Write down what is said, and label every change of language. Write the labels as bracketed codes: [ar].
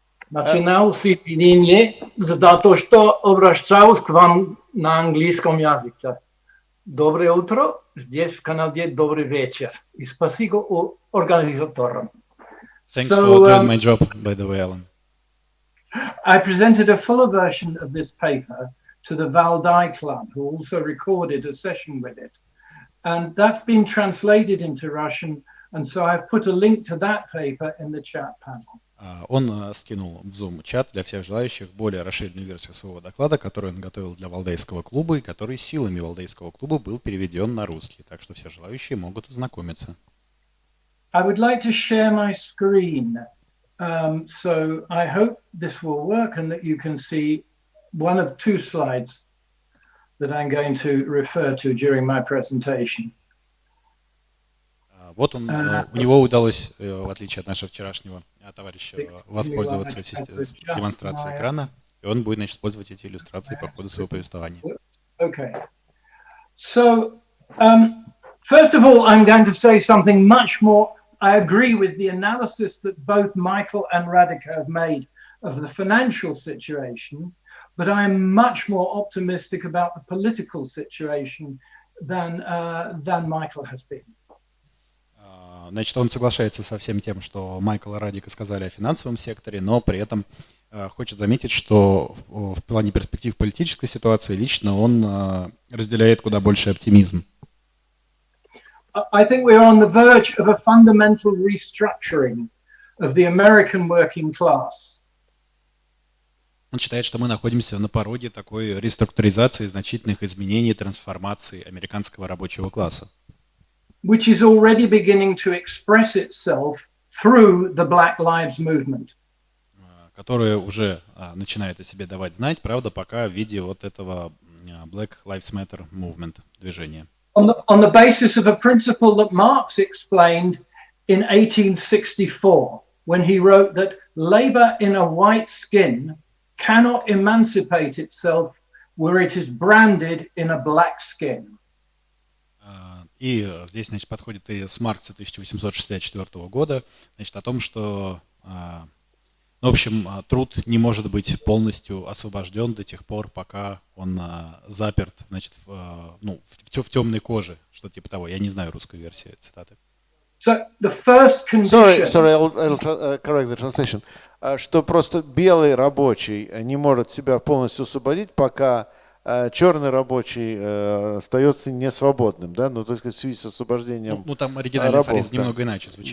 [ru] Начинал с извинения за то, что обращаюсь к вам на английском языке. Доброе утро, здесь в Канаде добрый вечер. И спасибо организаторам. [en] Thanks for doing my job, by the way, Alan. I presented a fuller version of this paper to the Valdai Club, who also recorded a session with it. And that's been translated into Russian, and so I've put a link to that paper in the chat panel. [ru] Он скинул в Zoom чат для всех желающих более расширенную версию своего доклада, который он готовил для Валдайского клуба и который силами Валдайского клуба был переведен на русский. Так что все желающие могут ознакомиться. [en] I would like to share my screen. So I hope this will work and that you can see one of two slides that I'm going to refer to during my presentation. [ru] Вот он, у него удалось, в отличие от нашего вчерашнего товарища, воспользоваться демонстрацией экрана, и он будет, значит, использовать эти иллюстрации по ходу своего повествования. [en] Okay. So, first of all, I'm going to say something much more. I agree with the analysis that both Michael and Radhika have made of the financial situation, but I'm much more optimistic about the political situation than Michael has been. [ru] Значит, он соглашается со всем тем, что Майкл и Радика сказали о финансовом секторе, но при этом хочет заметить, что в плане перспектив политической ситуации лично он разделяет куда больше оптимизм. [en] I think we're on the verge of a fundamental restructuring of the American working class. [ru] Он считает, что мы находимся на пороге такой реструктуризации, значительных изменений, трансформации американского рабочего класса. [en] Which is already beginning to express itself through the Black Lives Movement. [ru] Которое уже начинает о себе давать знать, правда, пока в виде вот этого Black Lives Matter Movement движения. [en] On the basis of a principle that Marx explained in 1864, when he wrote that labor in a white skin cannot emancipate itself where it is branded in a black skin. [ru] И здесь, значит, подходит и с Маркса 1864 года, значит, о том, что, в общем, труд не может быть полностью освобожден до тех пор, пока он заперт, значит, в темной коже, что типа того. Я не знаю русской версии цитаты. [en] So the first condition... Sorry, I'll correct the translation. [ru] Что просто белый рабочий не может себя полностью освободить, пока черный рабочий остается несвободным, да, ну, то есть в связи с освобождением Ну, там оригинальный афоризм немного иначе звучит,